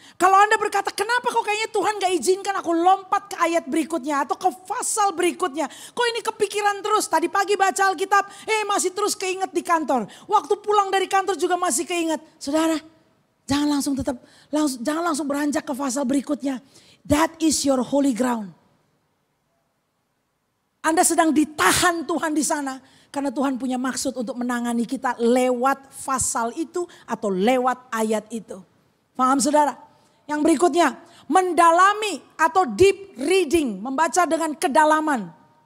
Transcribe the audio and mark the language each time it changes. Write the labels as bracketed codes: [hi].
[id] Kalau Anda berkata, kenapa kok kayaknya Tuhan gak izinkan aku lompat ke ayat berikutnya atau ke pasal berikutnya. Kok ini kepikiran terus, tadi pagi baca Alkitab, masih terus keinget di kantor. Waktu pulang dari kantor juga masih keinget. Saudara, jangan langsung beranjak ke pasal berikutnya. [en] That is your holy ground. [id] Anda sedang ditahan Tuhan di sana. Karena Tuhan punya maksud untuk menangani kita lewat pasal itu atau lewat ayat itu. Paham saudara? Yang berikutnya, mendalami atau deep reading, membaca dengan kedalaman.